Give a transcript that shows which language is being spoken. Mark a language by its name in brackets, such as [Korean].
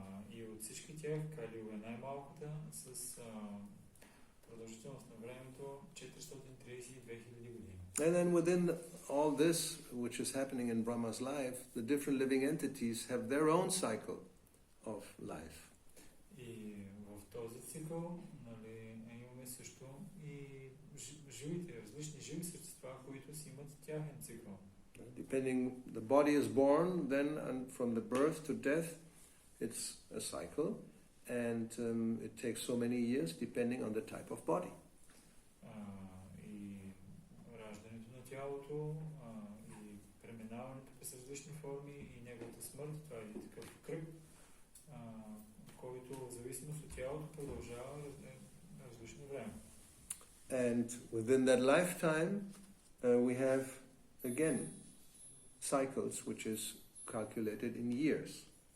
[Bulgarian] И от всички тях Кали Юга е най-малката с продължителност на времето 432,000 години. [English] And then within all this, which is happening in Brahma's life, the different living entities have their own cycle of life. [Bulgarian] И в този цикъл, имаме също и живите, различни живи същества, които си имат тяхен цикъл. [English] Depending, the body is born, then from the birth to death, it's a cycle, and it takes so many years depending on the type of body. [Bulgarian] И раждането на тялото, и преминаването през различни форми, и неговата смърт, това е такъв кръг, който в зависимост от тялото продължава различно време. [English] And within that lifetime, we have again cycles, which is calculated in years.